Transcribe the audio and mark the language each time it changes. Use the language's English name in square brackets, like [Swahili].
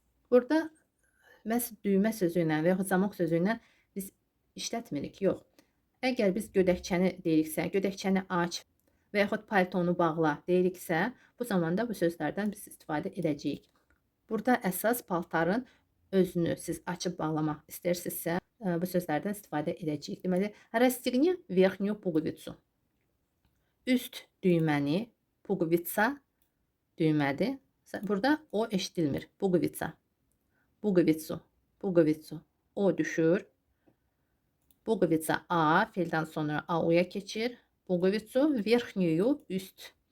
[Azerbaijani] Burada məhz düymə sözü ilə və yaxud zamok sözü ilə biz işlətmirik, yox. Əgər biz gödəkçəni deyiriksə, gödəkçəni aç və yaxud paltonu bağla deyiriksə, bu zamanda bu sözlərdən biz istifadə edəcəyik. Burada əsas paltarın özünü siz açıb bağlamaq istəyirsinizsə, bu sözlərdən istifadə edəcəyik. [Russian] Deməli, расстегни верхнюю пуговицу. [Azerbaijani] Üst düyməni, pugvitsa düymədir. Burada o eşidilmir. Pugvitsa. Pugvitsu. Pugvitsu. O düşür. Pugvitsa a, fiildən sonra a-uya keçir. Pugvitsu верхнюю üst.